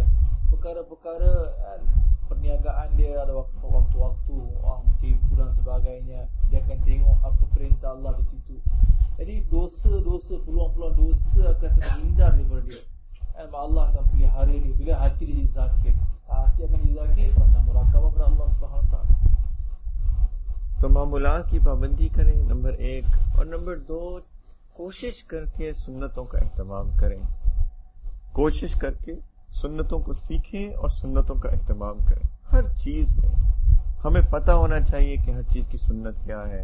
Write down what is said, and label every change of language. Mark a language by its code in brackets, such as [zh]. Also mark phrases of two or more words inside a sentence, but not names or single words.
[ms] Perkara-perkara perniagaan dia, ada waktu-waktu orang tipu dan sebagainya, dia akan tengok apa perintah Allah di situ. Jadi dosa-dosa, peluang-peluang dosa akan terhindar daripada dia. Allah akan pelihara dia bila hati dia jadi zakir. Hati akan jadi zakir, perantara muraqabah pada Allah SWT. [ur] تو معمولات کی پابندی کریں، نمبر 1. اور نمبر 2، کوشش کر کے سنتوں کا اہتمام کریں. کوشش کر کے سنتوں کو سیکھیں اور سنتوں کا اہتمام کریں. ہر چیز میں ہمیں پتہ ہونا چاہیے کہ ہر چیز کی سنت کیا ہے.